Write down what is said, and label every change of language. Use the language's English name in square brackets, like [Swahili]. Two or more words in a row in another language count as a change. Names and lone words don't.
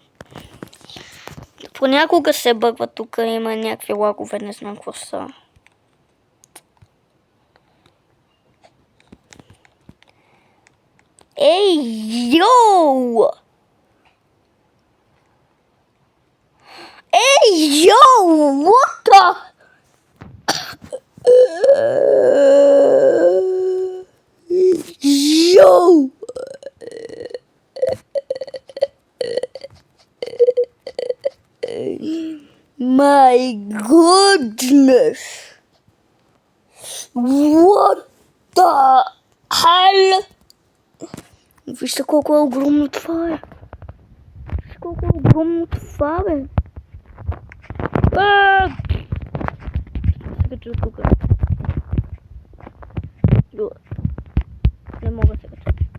[Bulgarian] Понякога се бъгва тук, има някакви лагове, не знам какво са. Ей, йоу! Ей, йоу! [English] What the? Йоу! My goodness! What the hell? [Bulgarian] Вижте колко е огромно това е. Вижте колко е огромно това бе. Се кача тук. Не мога се кача.